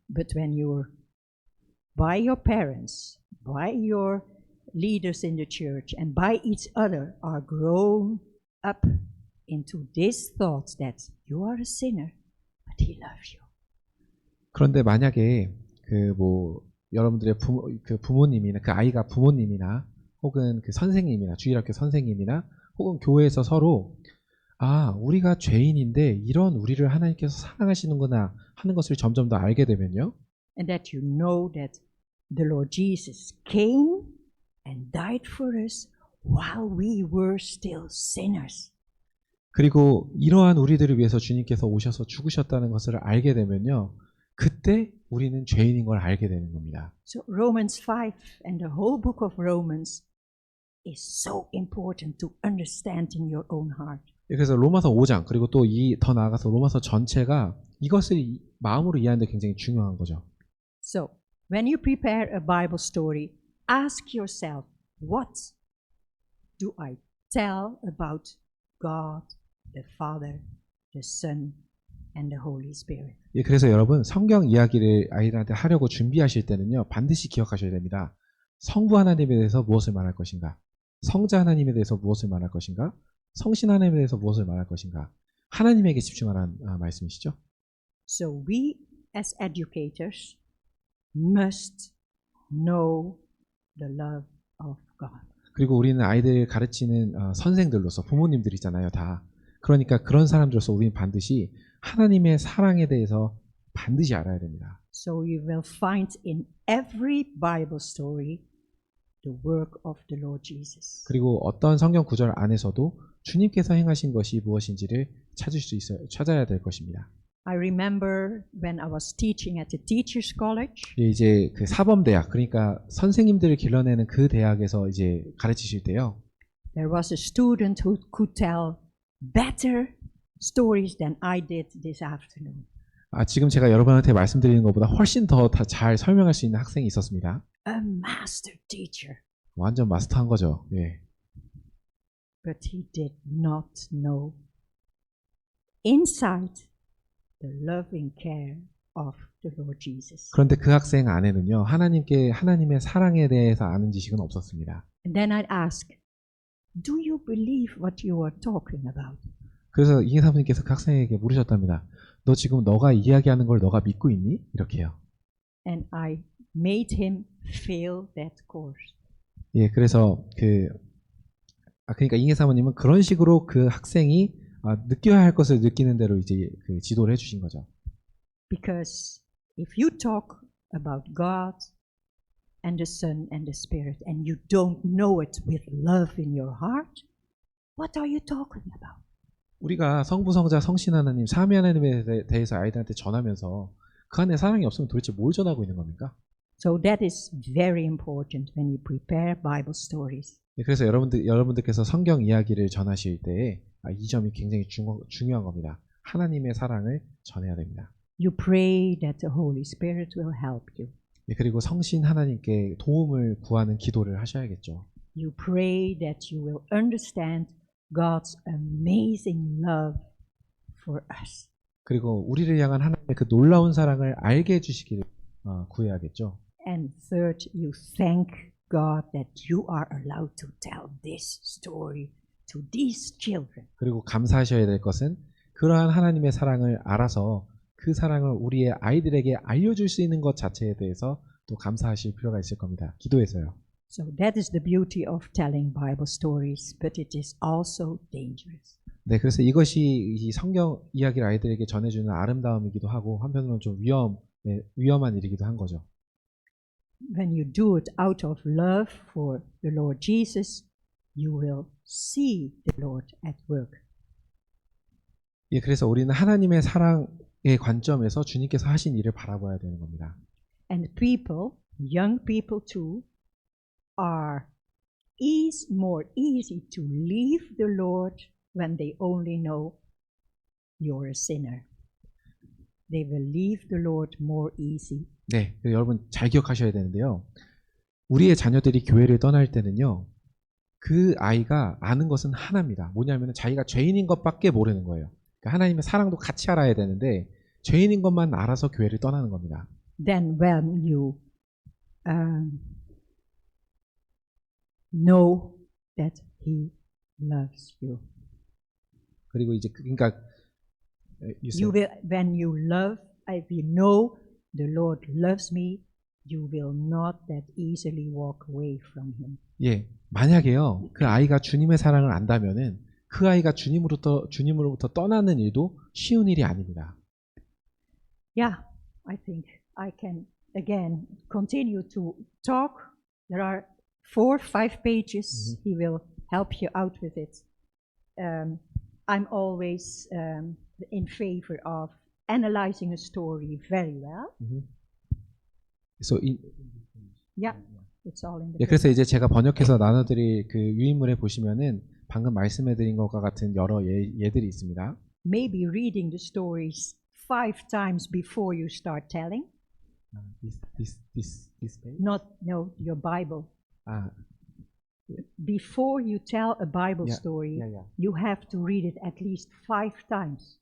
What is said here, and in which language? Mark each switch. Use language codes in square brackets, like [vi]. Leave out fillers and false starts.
[en] But when you're by your parents, by your leaders in the church, and by each other are grown up into this thought that you are a sinner, but he loves you. [ko] 그런데 만약에 여러분들의 부모님이나 그 아이가 부모님이나 혹은 그 선생님이나 주일학교 선생님이나 혹은 교회에서 서로 우리가 죄인인데 이런 우리를 하나님께서 사랑하시는구나 하는 것을 점점 더 알게 되면요. [en] And that you know that the Lord Jesus came and died for us while we were still sinners. [ko] 그리고 이러한 우리들을 위해서 주님께서 오셔서 죽으셨다는 것을 알게 되면요. 그때 우리는 죄인인 걸 알게 되는 겁니다. [en] So Romans 5 and the whole book of Romans is so important to understand in your own heart. [ko] 그래서 로마서 5장 그리고 또 더 나아가서 로마서 전체가 이것을 마음으로 이해하는 데 굉장히 중요한 거죠. [en] So when you prepare a Bible story, ask yourself, what do I tell about God, the Father, the Son, and the Holy Spirit? [ko] 예, 그래서 여러분 성경 이야기를 아이들한테 하려고 준비하실 때는요. 반드시 기억하셔야 됩니다. 성부 하나님에 대해서 무엇을 말할 것인가? 성자 하나님에 대해서 무엇을 말할 것인가? 성신 하나님에 대해서 무엇을 말할 것인가? 하나님에게 집중하라는 말씀이시죠? [en] So we as educators must know the love of God. [ko] 그리고 우리는 아이들을 가르치는 선생들로서 부모님들이잖아요, 다. 그러니까 그런 사람들로서 우리는 반드시 하나님의 사랑에 대해서 반드시 알아야 됩니다. [en] So you will find in every Bible story the work of the Lord Jesus. [ko] 그리고 어떤 성경 구절 안에서도 주님께서 행하신 것이 무엇인지를 찾아야 될 것입니다. [en] I remember when I was teaching at the Teachers College. [ko] 이제 그 사범대학, 그러니까 선생님들을 길러내는 그 대학에서 이제 가르치실 때요. [en] There was a student who could tell better stories than I did this afternoon. [ko] 지금 제가 여러분한테 말씀드리는 것보다 훨씬 더 잘 설명할 수 있는 학생이 있었습니다. [en] A master teacher. [ko] 완전 마스터한 거죠. 예. [en] But he did not know inside the loving care of the Lord Jesus. [ko] 그런데 그 학생 안에는요, 하나님의 사랑에 대해서 아는 지식은 없었습니다. [en] And then I'd ask, do you believe what you are talking about? [ko] 그래서 이계 사모님께서 그 학생에게 물으셨답니다. 너 지금 너가 이야기하는 걸 너가 믿고 있니? 이렇게요. [en] And I made him fail that course. [ko] 예, 그래서 그러니까 이계 사모님은 그런 식으로 그 학생이 느껴야 할 것을 느끼는 대로 이제 그 지도를 해주신 거죠. [en] Because if you talk about God and the Son and the Spirit, and you don't know it with love in your heart, what are you talking about? [ko] 우리가 성부, 성자, 성신 하나님, 삼위 하나님에 대해서 아이들한테 전하면서 그 안에 사랑이 없으면 도대체 뭘 전하고 있는 겁니까? [en] So that is very important when you prepare Bible stories. [ko] 네, 그래서 여러분들께서 성경 이야기를 전하실 때 이 점이 굉장히 중요한 겁니다. 하나님의 사랑을 전해야 됩니다. [en] You pray that the Holy Spirit will help you. [ko] 네, 그리고 성신 하나님께 도움을 구하는 기도를 하셔야겠죠. [en] You pray that you will understand God's amazing love for us. [ko] 그리고 우리를 향한 하나님의 그 놀라운 사랑을 알게 해주시기를 구해야겠죠. [en] And third, you thank God that you are allowed to tell this story to these children. [ko] 그리고 감사하셔야 될 것은 그러한 하나님의 사랑을 알아서 그 사랑을 우리의 아이들에게 알려줄 수 있는 것 자체에 대해서 또 감사하실 필요가 있을 겁니다. 기도해서요. [en] So that is the beauty of telling Bible stories, but it is also dangerous. [ko] 네, 그래서 이것이 이 성경 이야기를 아이들에게 전해주는 아름다움이기도 하고 한편으로는 좀 위험한 일이기도 한 거죠. [en] When you do it out of love for the Lord Jesus, you will see the Lord at work. [ko] 예, 그래서 우리는 하나님의 사랑의 관점에서 주님께서 하신 일을 바라봐야 되는 겁니다. [en] And people, young people too, are more easy to leave the Lord when they only know you're a sinner. They will leave the Lord more easy. [ko] 네, 여러분 잘 기억하셔야 되는데요. 우리의 자녀들이 교회를 떠날 때는요. 그 아이가 아는 것은 하나입니다. 뭐냐면 자기가 죄인인 것밖에 모르는 거예요. 그러니까 하나님의 사랑도 같이 알아야 되는데 죄인인 것만 알아서 교회를 떠나는 겁니다. [en] Then when you know that He loves you. [ko] 그리고 이제 그러니까 [en] when you love, if you know the Lord loves me, you will not that easily walk away from Him. [ko] 예, 만약에요 그 아이가 주님의 사랑을 안다면은 그 아이가 주님으로부터 떠나는 일도 쉬운 일이 아닙니다. [en] Yeah, I think I can again continue to talk. There are 4-5 pages. He will help you out with it. I'm always in favor of analyzing a story very well. So Yeah, it's all in the [ko] 예, 그래서 이제 제가 번역해서 나눠드릴 그 유인물에 보시면은 방금 말씀해드린 것과 같은 여러 예들이 있습니다. [en] Maybe reading the stories 5 times before you start telling. This page? No, your Bible. 아, Before you tell a Bible story, you have to read it at least 5 times.